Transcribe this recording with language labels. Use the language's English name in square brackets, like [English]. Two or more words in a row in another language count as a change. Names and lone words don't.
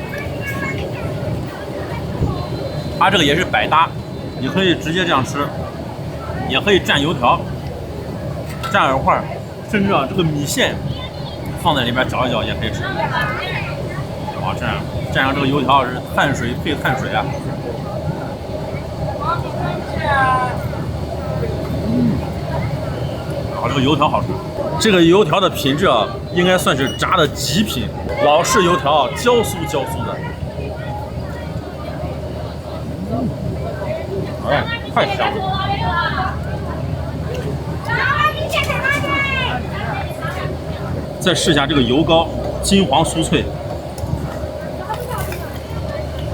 [Chinese] 它這個也是百搭，你可以直接這樣吃，也可以蘸油條、蘸耳塊，甚至啊這個米線放在裡邊攪一攪也可以吃。哇，蘸上這個油條是碳水配碳水啊。這個油條好吃，這個油條的品質啊，應該算是炸的極品，老式油條啊，焦酥焦酥的。哎，太香了！再試一下這個油糕，金黃酥脆。